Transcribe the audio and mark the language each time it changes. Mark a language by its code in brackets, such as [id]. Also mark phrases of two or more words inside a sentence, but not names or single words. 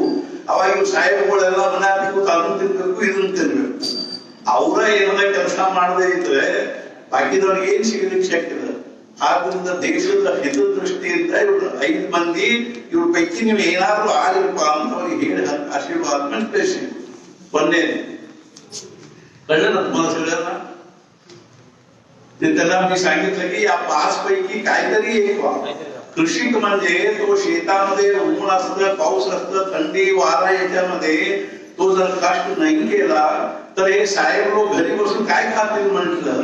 [kn] ಅವಾಗ ಇವು ಸಾಹೇಬಗಳೆಲ್ಲ ಮನೆ ಕೂತು ಅದನ್ನ ತಿನ್ಬೇಕು, ಇದನ್ನ ತಿನ್ಬೇಕು. ಅವರ ಏನಾರ ಕೆಲಸ ಮಾಡದೇ ಇದ್ರೆ ಬಾಕಿದವ್ರಿಗೆ ಏನ್ ಸಿಗಲಿಕ್ಕೆ ಶಕ್ಯ ಇಲ್ಲ. ಆದ್ರಿಂದ ದೇಶದ ಹಿತದೃಷ್ಟಿಯಿಂದ ಇವ್ರು 5 ಮಂದಿ ಇವ್ರ ಪೈಕಿ ನೀವು ಏನಾದ್ರೂ ಆಗಿರಪ್ಪ ಅಂತ ಅವ್ರಿಗೆ ಹೇಳಿ [mr] आशीर्वाद पैसे पन्ने कळलं ना तुम्हाला सगळ्यांना. त्यांना मी सांगितलं की या 5 पैकी काहीतरी एक व्हा. कृषिक म्हणजे तो शेतामध्ये ऊन असतं, पाऊस असतं, थंडी वारा याच्यामध्ये तो जर कष्ट नाही केला तर हे साहेब लोक घरी बसून काय खातील म्हटलं.